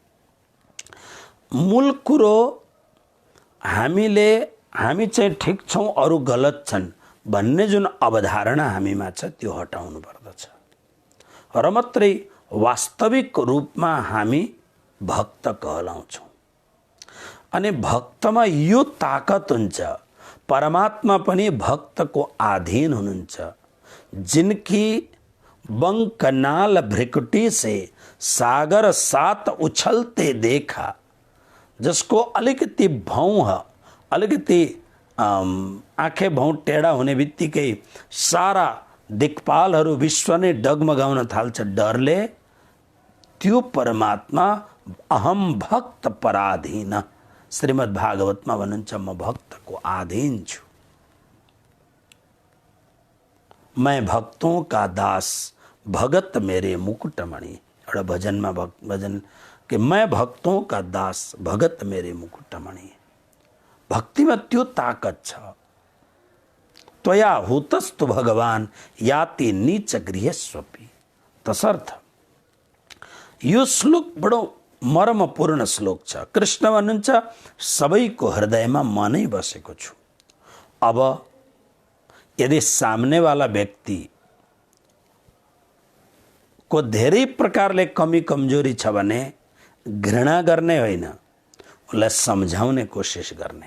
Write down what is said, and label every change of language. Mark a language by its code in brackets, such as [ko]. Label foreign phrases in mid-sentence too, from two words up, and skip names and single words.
[ne] मूल कुरो हामी चाहिँ ठिक छौँ अरू गलत छन् भन्ने जुन अवधारणा हामीमा छ त्यो हटाउनु पर्दछ र मात्रै वास्तविक रूपमा हामी भक्त कहलाउँछौँ। अनि भक्तमा यो ताकत हुन्छ, परमात्मा पनि भक्तको अधीन हुनुहुन्छ। [hi] जिनकी बंकनाल भ्रिकुटी से सागर सात उछलते देखा, [ne] जसको अलिकति भौँ अलिकति आँखें भौँ टेढा हुने बित्तिकै सारा दिक्पालहरू विश्व नै डगमगाउन थाल्छ डरले, त्यो परमात्मा [sa] अहम भक्त पराधीन। [ne] श्रीमद् भागवतमा भन्नुहुन्छ म भक्तको अधीन छु। [hi] मैं भक्तों का दास भगत मेरे मुकुटमणि। [ne] एउटा भजनमा भजन कि [hi] मैं भक्तों का दास भगत मेरे मुकुटमणि। [ne] भक्तिमा त्यो ताकत छ। [sa] त्वया हुतस्तु भगवान याति नीच गृहस्वपि। [ne] तसर्थ यो श्लोक बडो मर्मपूर्ण श्लोक छ। कृष्ण भन्नुहुन्छ सबैको हृदयमा म नै बसेको छु। अब यदि [hi] सामनेवाला व्यक्ति को [ne] धेरै प्रकारले कमी कमजोरी छ भने घृणा गर्ने होइन, उसलाई सम्झाउने कोसिस गर्ने।